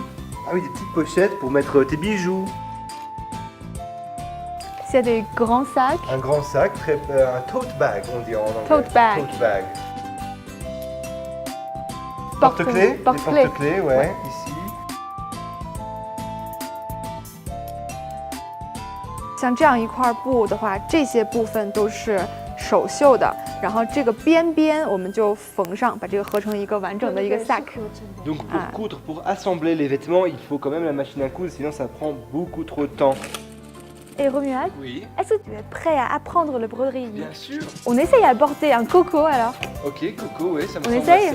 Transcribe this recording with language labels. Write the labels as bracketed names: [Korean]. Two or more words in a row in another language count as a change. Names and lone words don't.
[French] Ah oui, des petites pochettes pour mettre tes bijoux. C'est des grands sacs. Un grand sac, un [English] tote bag, [French] on dit en anglais. [English] Tote bag. Tote bag. [French] Porte-clés. Porte-clés. Porte-clés, ouais, ici. [Chinese] 像这样一块布的话，这些部分都是手绣的，然后这个边边我们就缝上，把这个合成一个完整的一个 sac。 [French] Donc pour coudre, pour assembler les vêtements, il faut quand même la machine à coudre, sinon ça prend beaucoup trop de temps. Et Romuald, Oui. est-ce que tu es prêt à apprendre le broderie? Bien sûr. On essaye à porter un coco alors. Ok, Coco, ouais, ça me On semble essaye